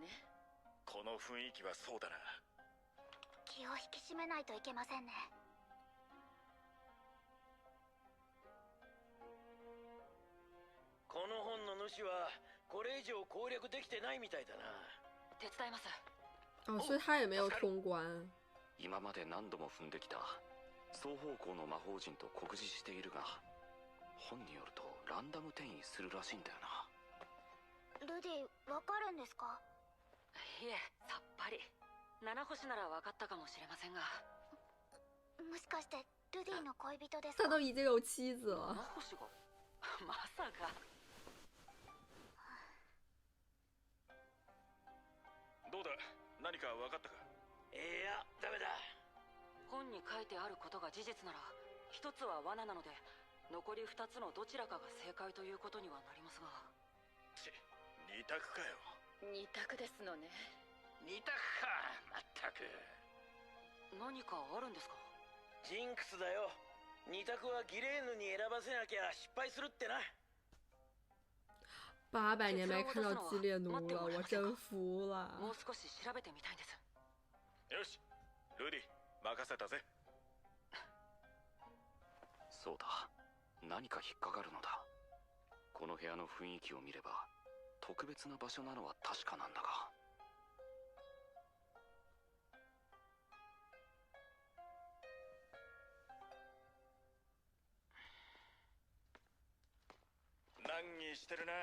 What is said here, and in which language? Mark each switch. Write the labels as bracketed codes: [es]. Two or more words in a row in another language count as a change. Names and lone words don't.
[ja] この雰囲気はそうだな。気を引き締めないといけませんね。この本の主はこれ以上攻略できてないみたいだな。手伝います。 [zh] 哦，所以他也没有通关。 [ja] 今まで何度も踏んできた双方向の魔法陣と酷似しているが、本によるとランダム転移するらしいんだよな。ルディ、わかるんですか？いえ、さっぱり。七星なら分かったかもしれませんが。もしかしてルディの恋人ですか？ [zh] 他都已经有妻子 [ja] 七 [zh] 了。 [ja] 星がまさか。どうだ、何か分かったか？いや、ダメだ。本に書いてあることが事実なら、一つは罠なので、残り二つのどちらかが正解ということにはなりますが。二択かよ。二択ですのね。二択か、まったく。何かあるんですか？ジンクスだよ。二択はギレーヌに選ばせなきゃ失敗するってな。 [zh] 800 年没看到基列奴了，我真服了。 [ja] もう少し調べてみたいんです。よし、ルディ、任せたぜ。そうだ、何か引っかかるのだ。この部屋の雰囲気を見れば特別な場所なのは確かなんだが。難儀してるな。